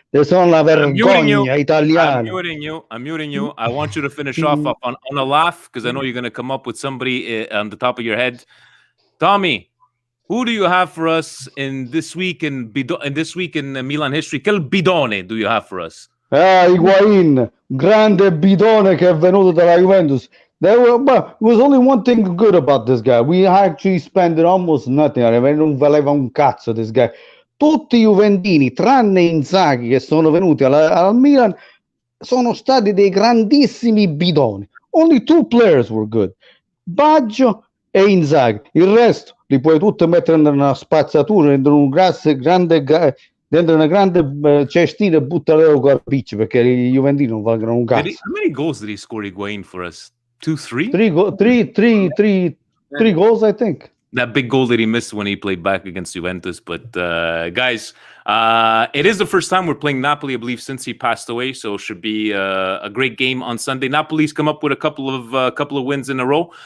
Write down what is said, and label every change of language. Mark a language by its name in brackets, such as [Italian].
[English] They're [Italian] son la vergogna italiana. [English] I'm muting you. I want you to finish off on a laugh, because I know you're going to come up with somebody on the top of your head. Tommy, who do you have for us in this week in Milan history? [Italian] Quel bidone [English] do you have for us? [Italian] Higuain, grande bidone che è venuto dalla Juventus. [English] There was only one thing good about this guy. We actually spent almost nothing. [Italian] Non valeva un cazzo [English] this guy. [Italian] Tutti i Juventini, tranne Inzaghi, che sono venuti al Milan, sono stati dei grandissimi bidoni. [English] Only two players were good, Baggio e Inzaghi. [Italian] Il resto li puoi tutti mettere in una spazzatura, dentro una grande cestina e buttare con picci, perché i Juventini non valgono un cazzo. [English] How many goals did he score, Higuain, for us? 2, 3? Three goals, I think. That big goal that he missed when he played back against Juventus. But guys, it is the first time we're playing Napoli, I believe, since he passed away. So it should be a great game on Sunday. Napoli's come up with a couple of wins in a row.